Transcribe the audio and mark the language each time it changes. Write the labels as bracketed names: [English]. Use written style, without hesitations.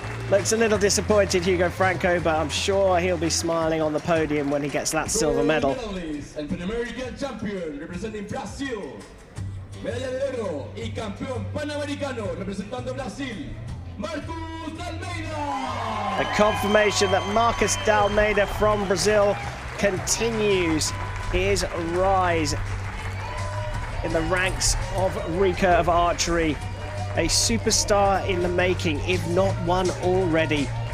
[English] Looks a little disappointed, Hugo Franco, but I'm sure he'll be smiling on the podium when he gets that silver medal. And Pan American champion representing Brazil. [Spanish] Medalla de oro y campeón panamericano representando Brasil. Marcos Almeida! [English] A confirmation that Marcos Almeida from Brazil continues his rise in the ranks of recurve archery. A superstar in the making, if not one already.